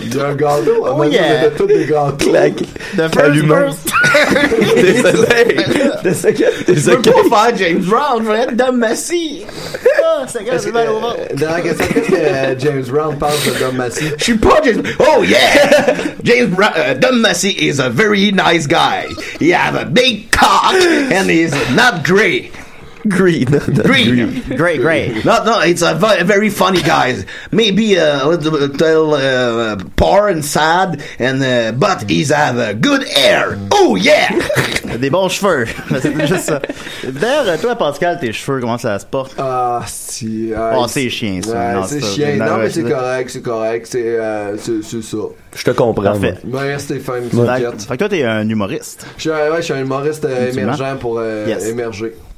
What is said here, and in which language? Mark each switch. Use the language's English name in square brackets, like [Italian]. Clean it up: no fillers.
[French] Il y a un gâteau. [English] Oh yeah! [French] On a tous des gâteaux. Claque. Désolé. Je veux pas faire James Brown, je veux être Dom Massy. Ah, ça gâte mal au ventre. Dernière question, qu'est-ce que James Brown pense de Dom Massy? Je suis pas James. Oh yeah! [English] James Dom Massy is a very nice guy. He has a big cock and he's not gray. Green. Great. No, it's a very funny guy. Maybe a little poor and sad, but he's have good hair. Oh yeah! [French] Des bons cheveux. C'est juste ça. D'ailleurs, toi, Pascal, tes cheveux, comment ça se porte? Ah, si. C'est chiant, ça. Ouais, Non, c'est ça. chiant. Non, mais c'est c'est correct. C'est ça. Je te comprends. Parfait. Ouais, Stéphane, Fait que toi, t'es un humoriste. Je suis un humoriste émergent pour émerger.